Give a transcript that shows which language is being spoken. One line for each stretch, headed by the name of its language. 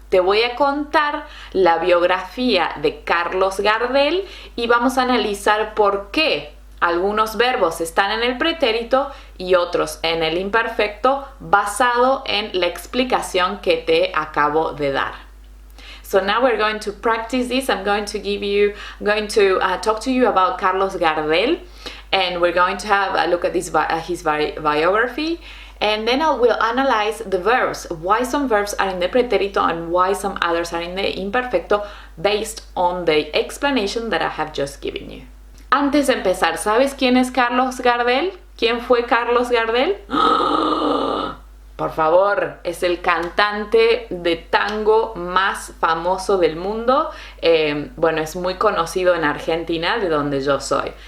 Spanish: Te voy a contar la biografía de Carlos Gardel y vamos a analizar por qué algunos verbos están en el pretérito y otros en el imperfecto basado en la explicación que te acabo de dar.
English: So now we're going to practice this. I'm going to talk to you about Carlos Gardel, and we're going to have a look at his biography, and then I will analyze the verbs, why some verbs are in the pretérito and why some others are in the imperfecto based on the explanation that I have just given you.
Spanish: Antes de empezar, ¿sabes quién es Carlos Gardel? ¿Quién fue Carlos Gardel? Por favor, es el cantante de tango más famoso del mundo. Bueno, es muy conocido en Argentina, de donde yo soy.